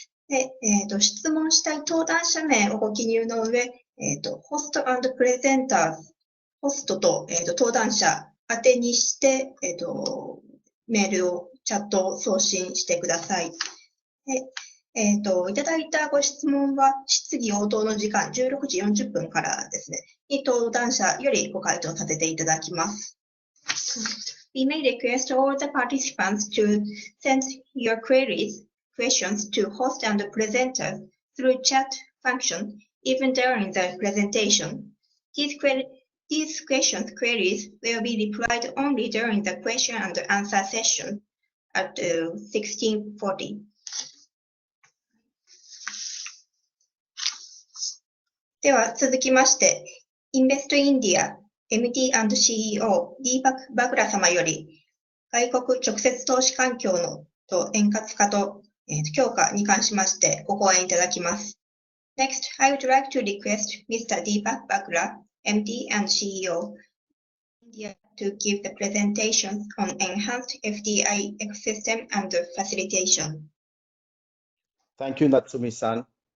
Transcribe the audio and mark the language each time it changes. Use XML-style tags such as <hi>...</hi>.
<ja>で質問したい登壇者名をご記入の上、ホスト&プレゼンターズ、ホストと、登壇者宛てにして、メールを、チャットを送信してください。でいただいたご質問は質疑応答の時間16時40分からですね、に登壇者よりご回答させていただきます。</ja> <en>We may request all the participants to send your questions to host and presenters through chat function even during the presentation. These queries will be replied only during the question and answer session at 1640.</en> <ja>では続きまして、Invest India MD&CEO ディーパク・バグラ様より外国直接投資環境の円滑化と強化に関しましてご講演いただきます。</ja> <en>Next, I would like to request Mr. Deepak Bagla, MD and CEO, India to give the presentation on enhanced FDI ecosystem and facilitation. Thank you, Natsumi-san.</en>